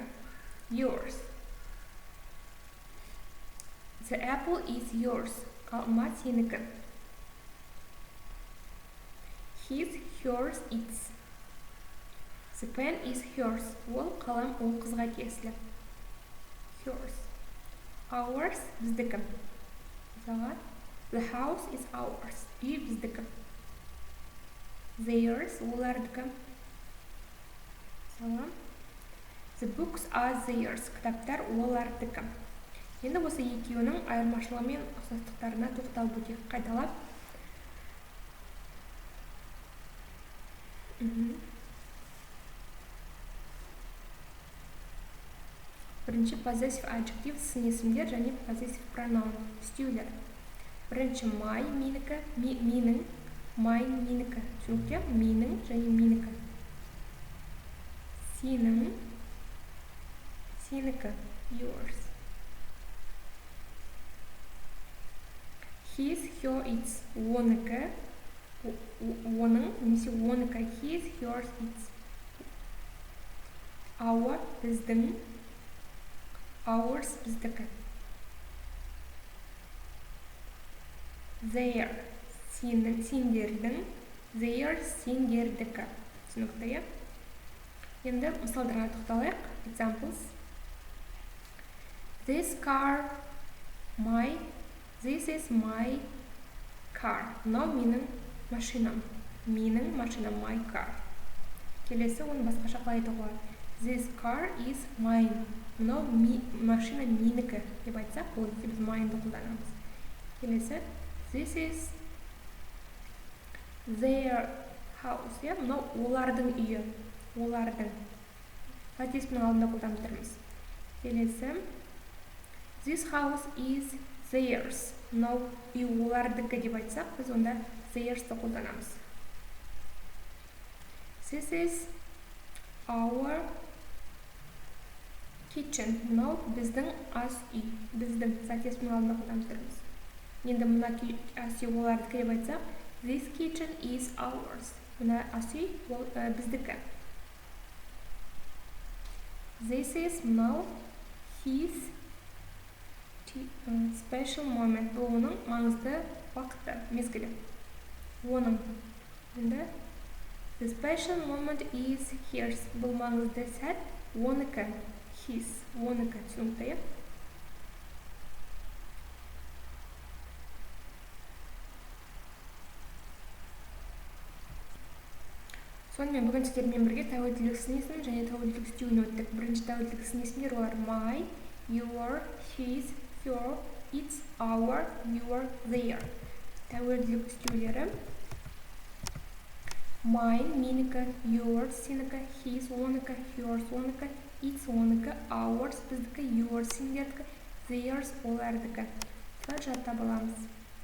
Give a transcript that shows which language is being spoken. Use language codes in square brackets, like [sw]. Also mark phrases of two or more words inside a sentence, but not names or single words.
[en] Yours. The apple is yours. [kk] Алма сенікі. [en] His, hers, its. The pen is hers. [kk] Ол қалам, ол қызға тиесілі. [en] Hers. Ours, біздікі. Мысалға the house is ours. [kk] Үй біздікі. [en] Theirs, олардікі. Мысалға the books are theirs. [kk] Кітаптар олардікі. Енді осы екеуінің айырмашылығы мен ұқсастықтарына тоқталып өтейік. Қайталап. Бірінші [en] possessive adjective, [kk] сын есімдер және [en] possessive pronoun, [kk] үстеулер. Бірінші my, менікі, менің, mine, менікі. Түсінікте? Менің және менікі. Сенің, сенікі, [en] yours. His, her, its. [kk] Оныкі, оның, немесе оныкі. [en] His, hers, its. Our, [kk] біздің. Ours, біздікі. Their, сендердің. Theirs, сендердікі. Түсінікті, иә? Енді мысалдарға тоқталайық. [en] Examples. This is my car. [kk] Мынау менің машинам. Менің машинам, [en] my car. [kk] Келесі оны басқаша қалай айтуға. [en] This car is mine. [kk] Мынау машина менікі деп айтсақ, ол біз mine'ді қолданамыз. [en] Келесі this is their house. [kk] Мынау олардың үйі. Олардың. Қатеспінің алдында қолданып тұрмыз. Келесі. [en] This house is theirs. [kk] Мынау үй олардікі деп айтсақ, біз онда theirs-ті қолданамыз. [en] This is our kitchen. [kk] Мынау біздің ас үй. Біздің соответственно алдында қолданып тұрмыз. Енді мына ас үй олардікі деп айтсақ, [en] this kitchen is ours. [kk] Мына ас үй біздікі. [en] This is мынау his special moment. [kk] Бұл оның маңызды уақыты, мезгілі. Оның. Енді [en] the special moment is his. [kk] Бұл маңызды сәт оныкі. His. Оныкі. Түсінікті, е? Сонымен бүгін сіздермен бірге тәуелділік сын есім және тәуелділік стюін өттік. Бірінші тәуелділік сын есімдер олар [en] my, your, his, your, its, our, your, their. [kk] Тәуелділік стюйлері mine, менікі, yours, сенікі, his, оныкі, yours, оныкі, its, оныкі, ours, біздікі, yours, сендердікі, theirs, олардікі. Жаттап аламыз.